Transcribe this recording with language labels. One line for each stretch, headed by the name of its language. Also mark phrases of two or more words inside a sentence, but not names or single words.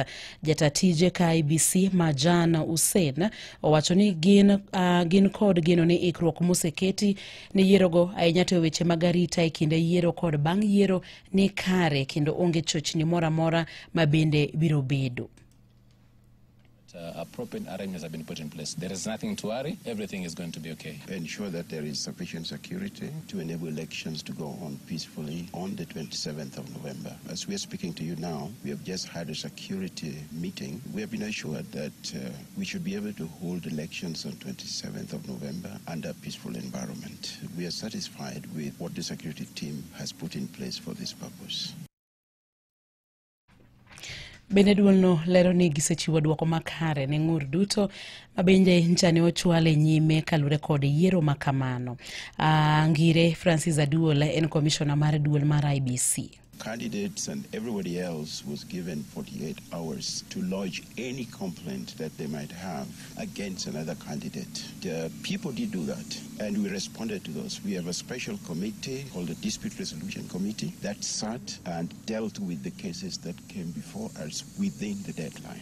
Luo (Kenya and Tanzania): Jatatije ka IEBC Marjan Hussein owacho ni gin kod geno ni ikruok moseketi ni yiero go ahinya to weche mag arita e kinde yiero kod bang' yiero ni kare kendo onge chochni mora mora mabende biro bedo.
English: Appropriate arrangements have been put in place. There is nothing to worry. Everything is going to be okay. Ensure that there is sufficient security to enable elections to go on peacefully on the 27th of November. As we are speaking to you now, we have just had a security meeting. We have been assured that we should be able to hold elections on 27th of November under a peaceful environment. We are satisfied with what the security team has put in place for this purpose.
Luo (Kenya and Tanzania): Bende duolno lero ni gisechiwo duoko makare ne ng'ur duto mabende nchane ochwale nyime kalure kod yiero makamano. Ngire Francis Aduol en commissioner mar duol mar IEBC.
English: Candidates and everybody else was given 48 hours to lodge any complaint that they might have against another candidate. The people did do that, and we responded to those. We have a special committee called the Dispute Resolution Committee that sat and dealt with the cases that came before us within the deadline.